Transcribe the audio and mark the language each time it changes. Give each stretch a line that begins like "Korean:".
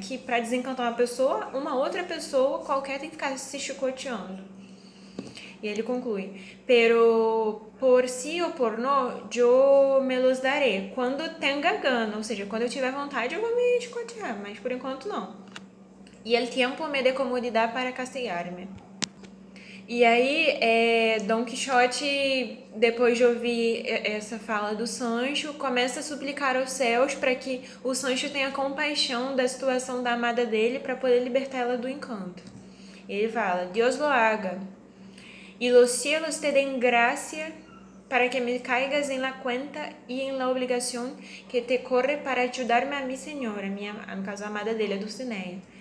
Portuguese: Que para desencantar uma pessoa, uma outra pessoa qualquer tem que ficar se chicoteando. E ele conclui:
Spanish: "Pero por sí ou por no, yo me los daré quando tenga gana."
Portuguese: Ou seja, quando eu tiver vontade eu vou me chicotear, mas por enquanto não.
Spanish: "Y el tiempo me dé comodidad para castigarme."
Portuguese: E aí, Don Quixote, depois de ouvir essa fala do Sancho, começa a suplicar aos céus para que o Sancho tenha compaixão da situação da amada dele para poder libertar ela do encanto. E ele fala:
Spanish: "Dios lo haga, y los cielos te den gracia para que me caigas en la cuenta y en la obligación que te corre para ayudarme a mi señora",
Portuguese: no caso a amada dele, a Dulcinea.